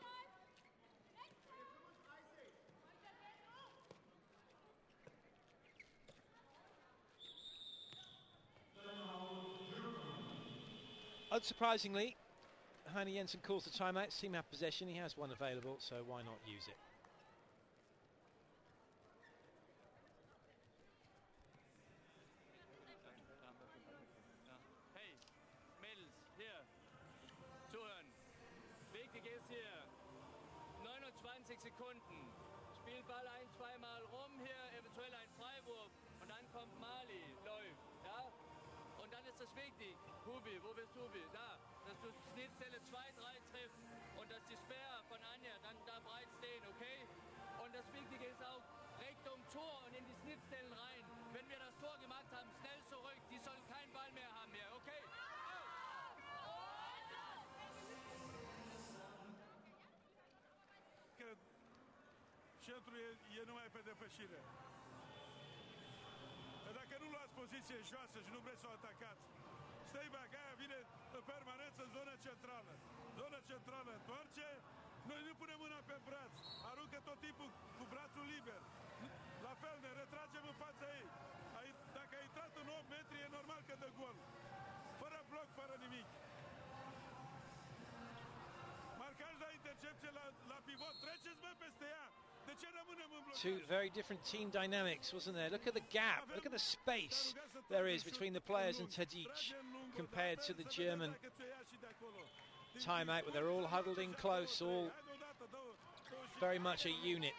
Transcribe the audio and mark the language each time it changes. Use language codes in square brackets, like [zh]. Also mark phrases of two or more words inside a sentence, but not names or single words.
[en] Unsurprisingly, Heine Jensen calls the timeout. Team have possession. He has one available, so why not use it? [de] Hey, Mädels, hier. Zuhören. Wichtig ist hier. 29 Sekunden. Spielt Ball ein, zweimal rum. Hier eventuell ein Freiwurf. Und dann kommt Mali. Läuft. Ja? Und dann ist es wichtig. Hubi, wo bist Hubi? Da. Dass du Schnittstelle 2, 3 triffst. Und dass die Sperr von Anja dann da breit stehen, okay? Und das Wichtige ist auch Richtung Tor und in die Schnittstellen rein. Wenn wir das Tor gemacht haben, schnell zurück. Die sollen keinen Ball mehr haben hier, okay? [ro] Centrul e numai pe depășire. Dacă nu luați poziție joasă și nu vreți să o atacați, Steinbach aia vine în permanență în zona centrală. Zona centrală întoarce, noi nu punem mâna pe braț, aruncă tot timpul cu brațul liber. La fel ne retragem în fața ei. Dacă a intrat în 8 metri, e normal că dă gol. Fără bloc, fără nimic. Marcaj la intercepție la pivot, treceți mă peste ea. [en] Two very different team dynamics, wasn't there? Look at the gap, look at the space there is between the players and Tadic compared to the German timeout, where they're all huddled in close, all very much a unit.